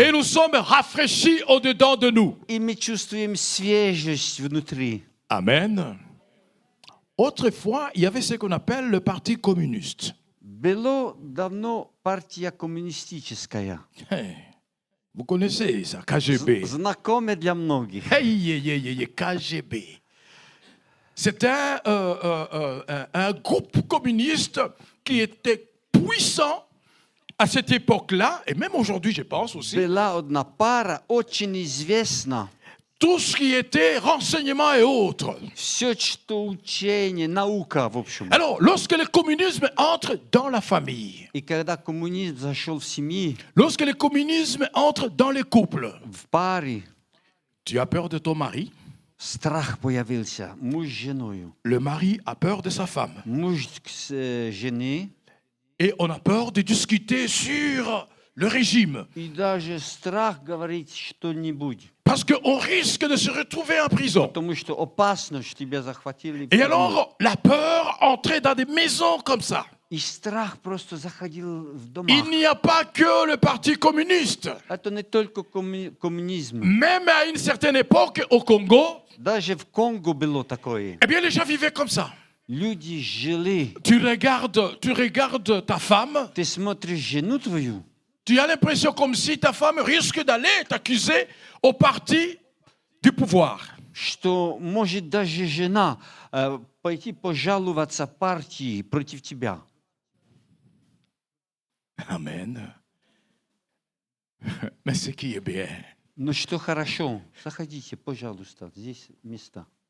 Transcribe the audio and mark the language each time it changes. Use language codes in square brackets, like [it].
[fr] et nous sommes rafraîchis au-dedans de nous. [ru] И мы чувствуем свежесть внутри. [fr] Amen. Autrefois, il y avait ce qu'on appelle le Parti communiste. [ru] Было давно партия коммунистическая. [fr] Vous connaissez ça, KGB. [ru] Знакомая для многих. KGB. [fr] C'était un groupe communiste qui était puissant à cette époque-là, et même aujourd'hui, je pense aussi. [ru] Была одна пара, очень известна. [fr] Tout ce qui était renseignement et autres. [ru] Все, что учение, наука, в общем. [fr] Alors, lorsque le communisme entre dans la famille, [ru] И когда коммунизм зашел в семьи, [fr] lorsque le communisme entre dans les couples, [ru] в паре, [fr] tu as peur de ton mari, [ru] страх появился. Муж с женой. [fr] le mari a peur de sa femme. [ru] Муж с женой. [fr] Et on a peur de discuter sur le régime. [ru] И даже страх говорить что-нибудь. [fr] Parce qu'on risque de se retrouver en prison. [ru] Потому что опасно, что тебя захватили. [fr] Et alors, la peur entrait dans des maisons comme ça. [ru] И страх просто заходил в дома. [fr] Il n'y a pas que le Parti communiste. [ru] Это не только коммунизм. [fr] Même à une certaine époque, au Congo, [ru] Даже в Конго было такое. [fr] eh bien, les gens vivaient comme ça. [ru] Люди жили. [fr] Tu regardes ta femme, [ru] Ты смотришь жену твою, [fr] tu as l'impression comme si ta femme risque d'aller t'accuser au parti du pouvoir. [ru] что может даже жена пойти пожаловаться партии против тебя. [fr] Amen. Mais ce qui est bien, [ru] Но что хорошо, заходите, пожалуйста, здесь места.